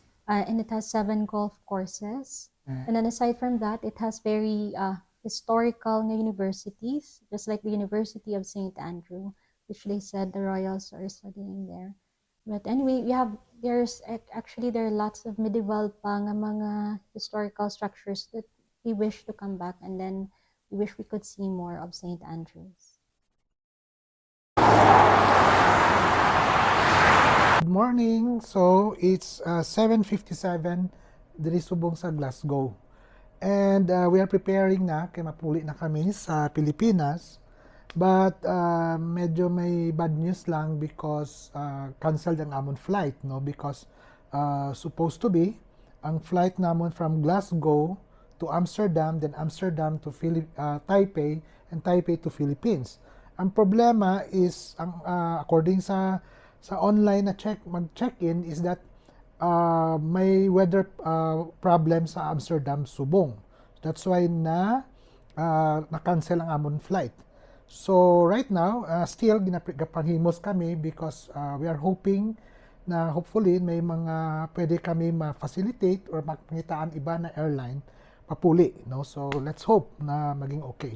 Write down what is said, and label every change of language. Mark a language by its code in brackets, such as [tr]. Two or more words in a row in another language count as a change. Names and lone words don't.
[en] And it has 7 golf courses. Yeah. And then aside from that, it has very historical universities, just like the University of St. Andrew, which they said the royals are studying there. But anyway, there are lots of medieval [hil] pa nga mga [en] historical structures that we wish to come back, and then we wish we could see more of St. Andrews. Good morning. So it's 7:57 [hil] diri subong sa [en] Glasgow. And we are preparing [hil] na kay mapuli na kami sa Pilipinas. But medyo may [en] bad news [hil] lang [en] because canceled [hil] ang amon flight, no? [en] Because supposed to be [hil] ang flight namon [en] from Glasgow to Amsterdam, then Amsterdam to Taipei, and Taipei to Philippines. [hil] Ang problema [en] is according [hil] sa online na mag-check-in [en] is that [hil] may [en] weather problem [hil] sa Amsterdam subong. [en] That's why [hil] na-cancel ang amon [en] flight. So right now, still [hil] ginapanghimos kami [en] because we are hoping [hil] na hopefully may mga pwede kami ma-facilitate or mapangitaan iba na airline papuli, no? [en] So let's hope [hil] na maging okay.